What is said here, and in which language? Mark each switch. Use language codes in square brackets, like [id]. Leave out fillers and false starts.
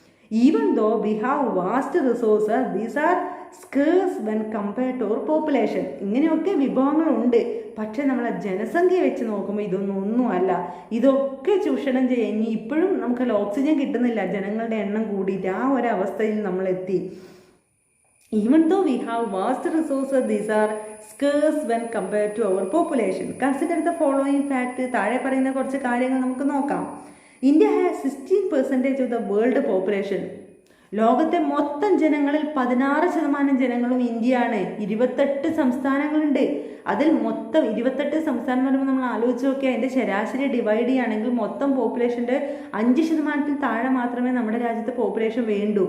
[en] Even though we have vast resources, these are scarce when compared to our population. [ml] ഇങ്ങനെയൊക്കെ വിഭവങ്ങളുണ്ട്, പക്ഷേ നമ്മളെ ജനസംഖ്യ വെച്ച് നോക്കുമ്പോൾ ഒന്നുമല്ല. ഇതൊക്കെ ചൂഷണം ചെയ്യാൻ ഇനി ഇപ്പോഴും നമുക്കല്ല ഓക്സിജൻ കിട്ടുന്നില്ല, ജനങ്ങളുടെ എണ്ണം കൂടിയിട്ട് ആ ഒരു അവസ്ഥയിൽ നമ്മളെത്തി. [en] Even though we have vast resources, these are scarce when compared to our population. Consider the following fact. [ml] താഴെ പറയുന്ന കുറച്ച് കാര്യങ്ങൾ നമുക്ക് നോക്കാം. [en] India has 16% of the world population. [ml] ലോകത്തെ മൊത്തം ജനങ്ങളിൽ 16% ജനങ്ങളും ഇന്ത്യയാണ്. 28 സംസ്ഥാനങ്ങളുണ്ട്. അതിൽ മൊത്തം 28 സംസ്ഥാനം എന്ന് പറയുമ്പോൾ നമ്മൾ ആലോചിച്ച് നോക്കിയാൽ അതിൻ്റെ ശരാശരി ഡിവൈഡ് ചെയ്യുകയാണെങ്കിൽ മൊത്തം പോപ്പുലേഷൻ്റെ 5% താഴെ മാത്രമേ നമ്മുടെ രാജ്യത്തെ പോപ്പുലേഷൻ വേണ്ടൂ.